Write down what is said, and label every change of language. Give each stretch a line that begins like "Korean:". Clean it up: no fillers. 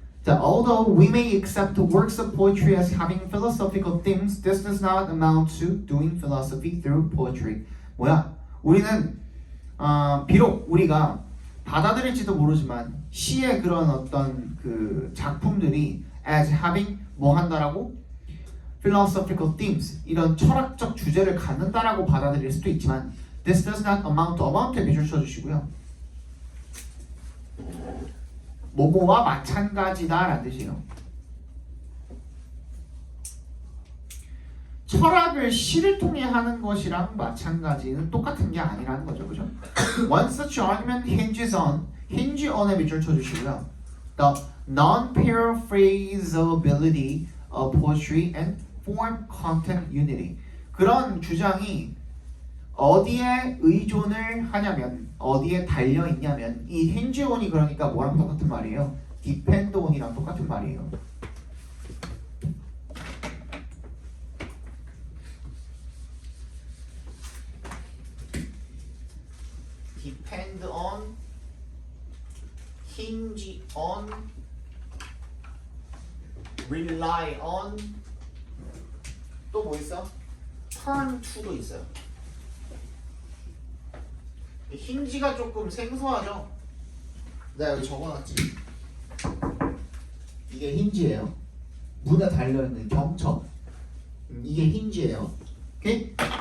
English: 자, although we may accept works of poetry as having philosophical themes, this does not amount to doing philosophy through poetry.
Korean: 뭐야? 우리는 비록 우리가 받아들일지도 모르지만 시의 그런 어떤 그 작품들이 as having 뭐 한다라고? philosophical themes 이런 철학적 주제를 갖는다라고 받아들일 수도 있지만 this does not amount to amount에 밑줄 쳐주시고요. 뭐뭐와 마찬가지다라는 뜻이에요. 철학을 시를 통해 하는 것이랑 마찬가지는 똑같은 게 아니라는 거죠, 그죠?
English: One such argument hinges on에 밑줄 쳐주시고요. The non-paraphrasability of poetry and form content unity.
Korean: 그런 주장이 어디에 의존을 하냐면 어디에 달려 있냐면 이 hinge on이 그러니까 뭐랑 똑같은 말이에요? depend on이랑 똑같은 말이에요.
English: depend on, hinge on, rely on, 또 뭐 있어?
Korean: turn to도 있어요. 힌지가 조금 생소하죠? 내가 여기 적어놨지. 이게 힌지예요. 문에 달려있는 경첩. 이게 힌지예요. 오케이?